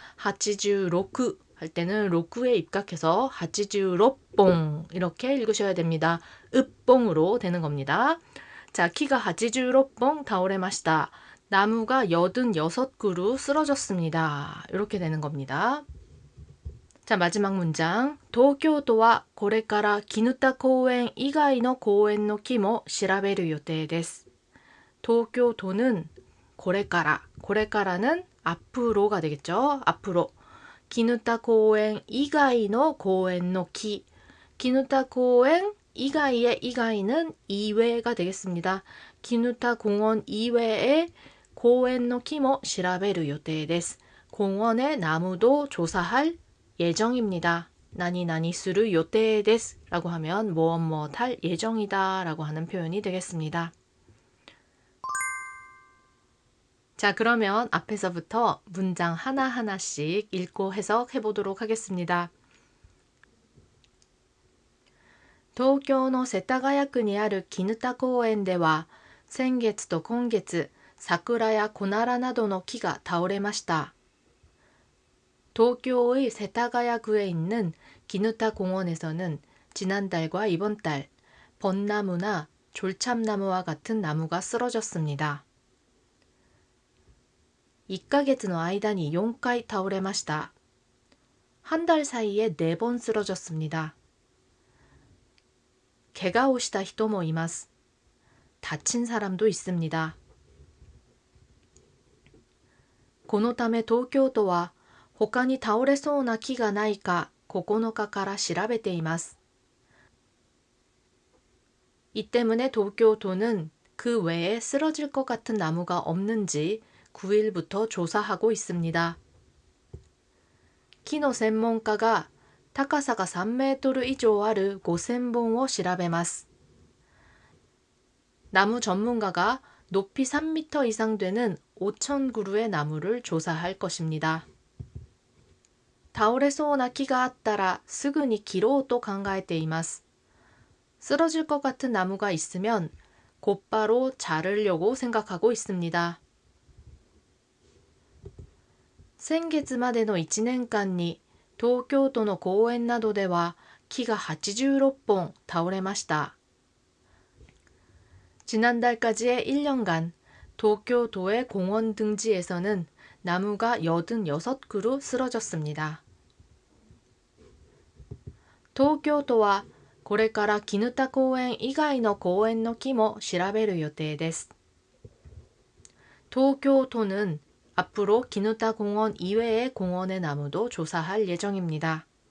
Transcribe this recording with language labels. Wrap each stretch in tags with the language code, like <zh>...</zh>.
<ko>86할 때는 로쿠에 입각해서 86봉 이렇게 읽으셔야 됩니다. 읍봉으로 되는 겁니다. 자,</ko> <ja>키가 86봉 다오레마시다.</ja> <ko>나무가 86그루 쓰러졌습니다. 이렇게 되는 겁니다. 자, 마지막 문장.</ko> <ja>도쿄도와 これから絹田公園以外の公園の木も調べる予定です.</ja> <ko>도쿄도는</ko> <ja>これから,</ja> <ko>는 앞으로가 되겠죠. 앞으로. 기누타 공원 이가이의 공원의 키. 기누타 공원 이가이의 이가이는 이외가 되겠습니다. 기누타 공원 이외의 공원의</ko> <ja>키모 시라베르予定です.</ja> <ko>공원의 나무도 조사할 예정입니다.</ko> <ja>나니나니 수르予定です</ja> <ko>라고 하면 무엇 할 예정이다 라고 하는 표현이 되겠습니다. 자, 그러면 앞에서부터 문장 하나하나씩 읽고 해석해 보도록 하겠습니다.</ko> <ja>東京の世田谷区にある絹田公園では、先月と今月、桜やコナラなどの木が倒れました.</ja> <ko>도쿄의 세타가야구에 있는 기누타 공원에서는 지난달과 이번 달, 벚나무나 졸참나무와 같은 나무가 쓰러졌습니다.</ko> <ja>1ヶ月の間に4回倒れました.</ja> <ko>한 달 사이에 4번 쓰러졌습니다.</ko> <ja>怪我をした人もいます.</ja> <ko>다친 사람도 있습니다.</ko> <ja>このため東京都は他に倒れそうな木がないか9日から調べています.</ja> <ko>이 때문에 도쿄도는 그 외에 쓰러질 것 같은 나무가 없는지 9일부터 조사하고 있습니다.</ko> <ja>木の専門家が高さが3メートル以上ある5000本を調べます.</ja> <ko>나무 전문가가 높이 3m 이상 되는 5,000그루의 나무를 조사할 것입니다.</ko> <ja>倒れそうな木があったらすぐに切ろうと考えています.</ja> <ko>쓰러질 것 같은 나무가 있으면 곧바로 자르려고 생각하고 있습니다.</ko> <ja>先月までの1年間に東京都の公園などでは木が86本倒れました.</ja> <ko>지난달까지의 1년간 도쿄도의 공원 등지에서는 나무가 86그루 쓰러졌습니다.</ko> <ja>東京都はこれから絹田公園以外の公園の木も調べる予定です.</ja> <ko>도쿄도는 앞으로 기누타 공원 이외의 공원의 나무도 조사할 예정입니다.</ko>